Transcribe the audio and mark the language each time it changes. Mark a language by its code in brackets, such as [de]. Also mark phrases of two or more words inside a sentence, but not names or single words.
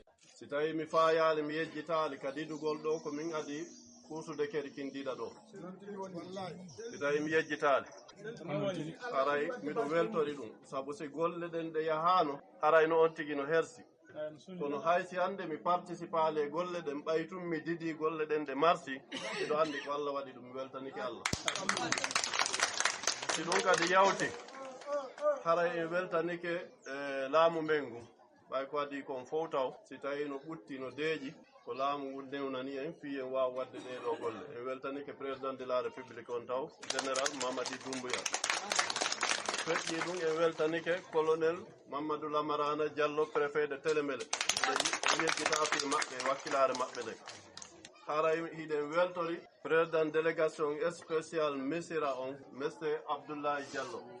[ff] Si tawi mi fayali mi yejjitali ka didugol ɗo ko min adi kuusude kedi kindiɗa ɗo si tawi mi yejjitali haray miɗo weltori ɗum saabu si golle ɗen ɗe yahano haray no on tigi no hersi kono haysi hande mi participale e golle ɗen ɓaytum mi didi golle ɗen ɗe marsi miɗo andi ko Allah waɗi ɗum mi weltaniki Allah si ɗum kadi yawti haray mi weltanike laamu men ngu ɓay ko adi kon fof taw si tawi no ɓutti no deeƴi ko laamu ngu newnani en fi en wawa wadde ɗeɗo golle en weltanike [fr] président de la république [ff] on taw général Mamadi Doumbouya feƴƴi ɗum en weltanike colonel Mamadou Lamarana Diallo [fr] préfet de Télémélé [ff] en yejjita afil maɓɓe e wakkilare maɓɓe ɗe haray hiɗen weltori [fr] président délégation spécial [ff] Missira on monsieur Abdoulaye Diallo